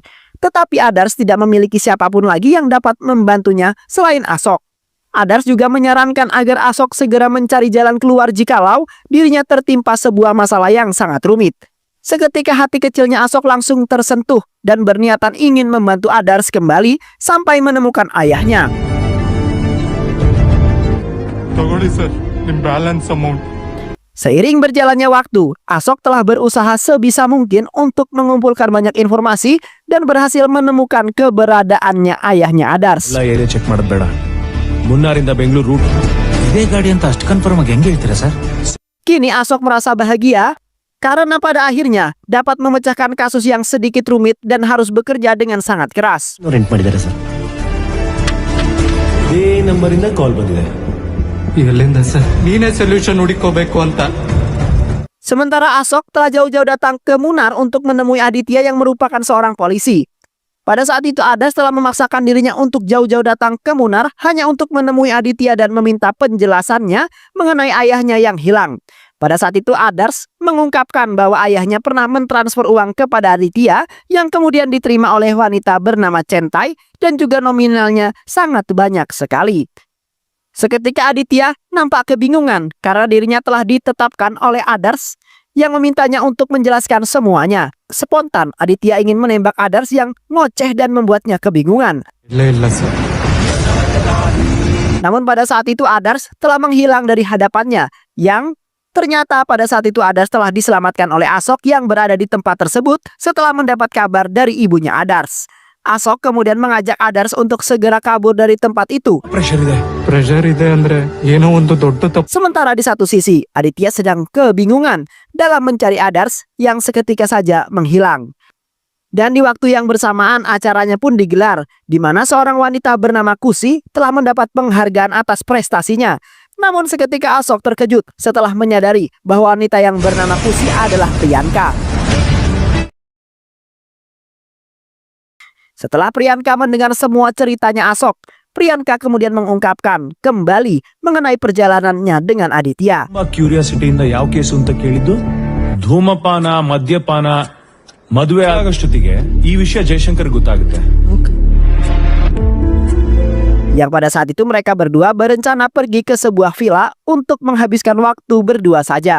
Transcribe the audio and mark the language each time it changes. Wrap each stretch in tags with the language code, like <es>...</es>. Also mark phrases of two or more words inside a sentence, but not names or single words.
<id>Tetapi Adars tidak memiliki siapapun lagi yang dapat membantunya selain Asok. Adars juga menyarankan agar Asok segera mencari jalan keluar jikalau dirinya tertimpa sebuah masalah yang sangat rumit. Seketika hati kecilnya Asok langsung tersentuh dan berniatan ingin membantu Adars kembali sampai menemukan ayahnya.</id> <kn>ತಗೊಳ್ಳಿ ಸರ್ ನಿಮ್ಮ</kn> <en>balance amount.</en> <id>Seiring berjalannya waktu, Asok telah berusaha sebisa mungkin untuk mengumpulkan banyak informasi dan berhasil menemukan keberadaannya ayahnya Adars.</id> <kn>ಎಲ್ಲ</kn> <en>area check</en> <kn>ಮಾಡೋದು ಬೇಡ. ಮುನ್ನಾರಿಂದ ಬೆಂಗಳೂರು ರೂಟ್ ಇದೇ ಗಾಡಿ ಅಂತ ಅಷ್ಟು ಕನ್ಫರ್ಮ್ ಆಗಿ ಹೆಂಗೆ ಹೇಳ್ತೀರಾ ಸರ್?</kn> <id>Kini Asok merasa bahagia karena pada akhirnya dapat memecahkan kasus yang sedikit rumit dan harus bekerja dengan sangat keras.</id> <kn>ರೆಂಟ್ ಮಾಡಿದ್ದಾರೆ ಸರ್. ಇದೇ ನಂಬರಿಂದ ಕಾಲ್ ಬಂದಿದೆ. ಎಲ್ಲಿಂದ ಸರ್? ನೀನೇ ಸೊಲ್ಯೂಷನ್ ಹುಡುಕೋಬೇಕು ಅಂತ.</kn> <id>Sementara Asok telah jauh-jauh datang ke Munar untuk menemui Aditya yang merupakan seorang polisi. Pada saat itu Adars telah memaksakan dirinya untuk jauh-jauh datang ke Munar hanya untuk menemui Aditya dan meminta penjelasannya mengenai ayahnya yang hilang. Pada saat itu Adars mengungkapkan bahwa ayahnya pernah mentransfer uang kepada Aditya yang kemudian diterima oleh wanita bernama Centai dan juga nominalnya sangat banyak sekali. Seketika Aditya nampak kebingungan karena dirinya telah ditetapkan oleh Adars yang memintanya untuk menjelaskan semuanya. Spontan Aditya ingin menembak Adars yang ngoceh dan membuatnya kebingungan.</id> <kn>ಇಲ್ಲ ಸರ್.</kn> <id>Namun pada saat itu Adars telah menghilang dari hadapannya, yang ternyata pada saat itu Adars telah diselamatkan oleh Asok yang berada di tempat tersebut setelah mendapat kabar dari ibunya Adars. Asok kemudian mengajak Adars untuk segera kabur dari tempat itu.</id> <kn>ಪ್ರೆಷರ್ ಇದೆ. ಪ್ರೆಷರ್ ಇದೆ ಅಂದ್ರೆ ಏನೋ ಒಂದು ದೊಡ್ಡ ತಪ್ಪು.</kn> <id>Sementara di satu sisi, Aditya sedang kebingungan dalam mencari Adars yang seketika saja menghilang. Dan di waktu yang bersamaan acaranya pun digelar, di mana seorang wanita bernama Kusi telah mendapat penghargaan atas prestasinya. Namun seketika Asok terkejut setelah menyadari bahwa wanita yang bernama Kusi adalah Priyanka. Setelah Priyanka mendengar semua ceritanya Asok, Priyanka kemudian mengungkapkan kembali mengenai perjalanannya dengan Aditya.</id> <kn>ತುಂಬಾ ಕ್ಯೂರಿಯಾಸಿಟಿಯಿಂದ ಯಾವ ಕೇಸು ಅಂತ ಕೇಳಿದ್ದು, ಧೂಮಪಾನ, ಮದ್ಯಪಾನ, ಮದುವೆ ಆಗೋಷ್ಟೊತ್ತಿಗೆ ಈ ವಿಷಯ ಜಯಶಂಕರ್ ಗೊತ್ತಾಗುತ್ತೆ.</kn> <id>Yang pada saat itu mereka berdua berencana pergi ke sebuah villa untuk menghabiskan waktu berdua saja.</id>